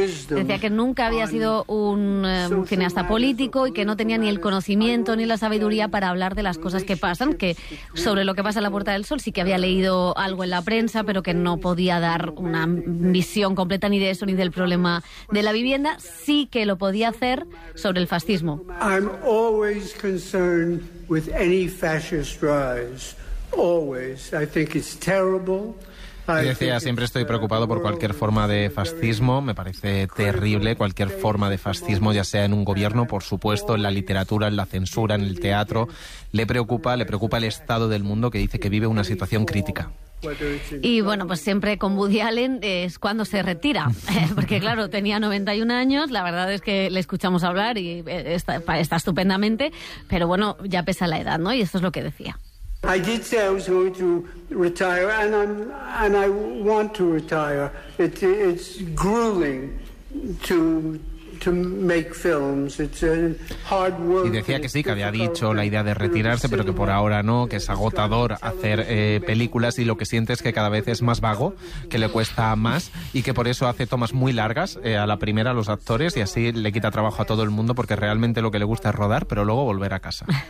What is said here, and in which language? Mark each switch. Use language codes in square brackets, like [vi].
[es] Decía que nunca había sido un cineasta político y que no tenía ni el conocimiento ni la sabiduría para hablar de las cosas que pasan, que sobre lo que pasa en la Puerta del Sol sí que había leído algo en la prensa, pero que no podía dar una visión completa ni de eso ni del problema de la vivienda. Sí que lo podía hacer sobre el fascismo. [en] I'm always concerned with any fascist rise. Always. I think it's terrible. [es] Y decía, siempre estoy preocupado por cualquier forma de fascismo, me parece terrible cualquier forma de fascismo, ya sea en un gobierno, por supuesto, en la literatura, en la censura, en el teatro. Le preocupa el estado del mundo, que dice que vive una situación crítica. Y bueno, pues siempre con Woody Allen es cuando se retira, porque claro, tenía 91 años, la verdad es que le escuchamos hablar y está estupendamente, pero bueno, ya pesa la edad, ¿no? Y eso es lo que decía. [en] I did say I was going to retire, and I want to retire. It's grueling to make films. It's a hard work. [es] Y decía que sí, que había dicho la idea de retirarse, pero que por ahora no, que es agotador hacer películas, y lo que siente es que cada vez es más vago, que le cuesta más y que por eso hace tomas muy largas a la primera a los actores, y así le quita trabajo a todo el mundo, porque realmente lo que le gusta es rodar, pero luego volver a casa.